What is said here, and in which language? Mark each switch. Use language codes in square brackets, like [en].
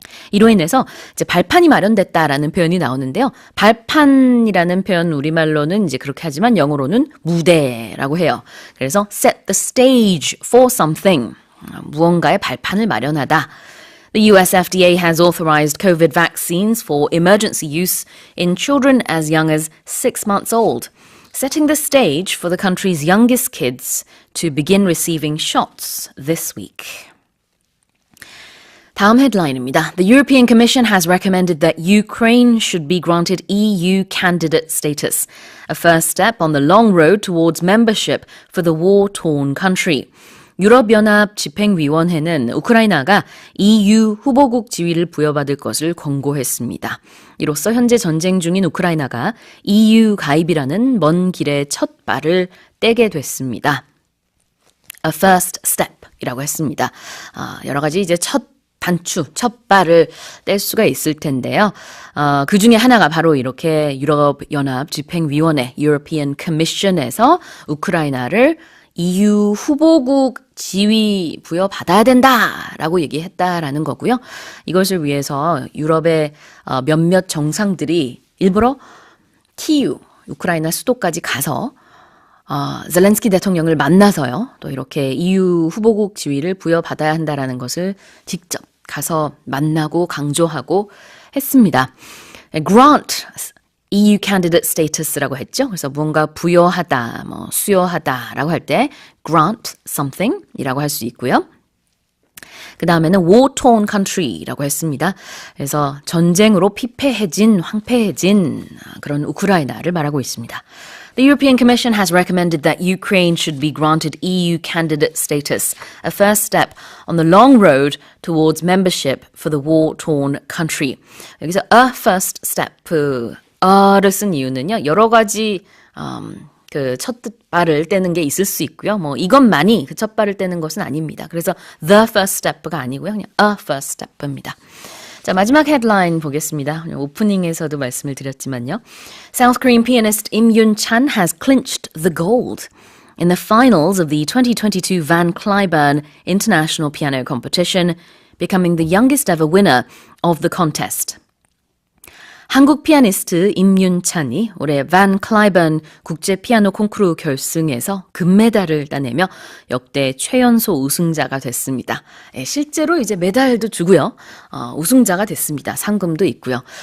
[ko] 이로 인해서 이제 발판이 마련됐다라는 표현이 나오는데요. 발판이라는 표현 우리말로는 이제 그렇게 하지만 영어로는 무대라고 해요. [en] 그래서 set the stage for something. [ko] 무언가의 발판을 마련하다. [en] The US FDA has authorized COVID vaccines for emergency use in children as young as 6 months old, setting the stage for the country's youngest kids to begin receiving shots this week. [ko] 다음 헤드라인입니다. [en] The European Commission has recommended that Ukraine should be granted EU candidate status, a first step on the long road towards membership for the war-torn country. [ko] 유럽연합 집행위원회는 우크라이나가 EU 후보국 지위를 부여받을 것을 권고했습니다. 이로써 현재 전쟁 중인 우크라이나가 EU 가입이라는 먼 길의 첫 발을 떼게 됐습니다. A first step이라고 했습니다. 여러 가지 이제 첫 발을 뗄 수가 있을 텐데요. 그 중에 하나가 바로 이렇게 유럽연합 집행위원회 European Commission에서 우크라이나를 EU 후보국 지위 부여받아야 된다라고 얘기했다라는 거고요. 이것을 위해서 유럽의 몇몇 정상들이 일부러 키이우, 우크라이나 수도까지 가서 젤렌스키 대통령을 만나서요. 또 이렇게 EU 후보국 지위를 부여받아야 한다라는 것을 직접 가서 만나고 강조하고 했습니다. Grant EU candidate status라고 했죠. 그래서 무언가 부여하다, 수여하다라고 할 때 grant something이라고 할 수 있고요. 그 다음에는 war-torn country라고 했습니다. 그래서 전쟁으로 피폐해진, 황폐해진 그런 우크라이나를 말하고 있습니다. [en] The European Commission has recommended that Ukraine should be granted EU candidate status, a first step on the long road towards membership for the war-torn country. [ko] 여기서 a first step를 쓴 이유는요, 여러 가지 그 첫 발을 떼는 게 있을 수 있고요. 이것만이 그 첫 발을 떼는 것은 아닙니다. 그래서 the first step가 아니고요, 그냥 a first step입니다. 자, 마지막 헤드라인 보겠습니다. 오프닝에서도 말씀을 드렸지만요. [en] South Korean pianist Im Yoon-chan has clinched the gold in the finals of the 2022 Van Cliburn International Piano Competition, becoming the youngest ever winner of the contest. [ko] 한국 피아니스트 임윤찬이 올해 반 클라이번 국제 피아노 콩쿠르 결승에서 금메달을 따내며 역대 최연소 우승자가 됐습니다. 실제로 이제 메달도 주고요. 우승자가 됐습니다. 상금도 있고요.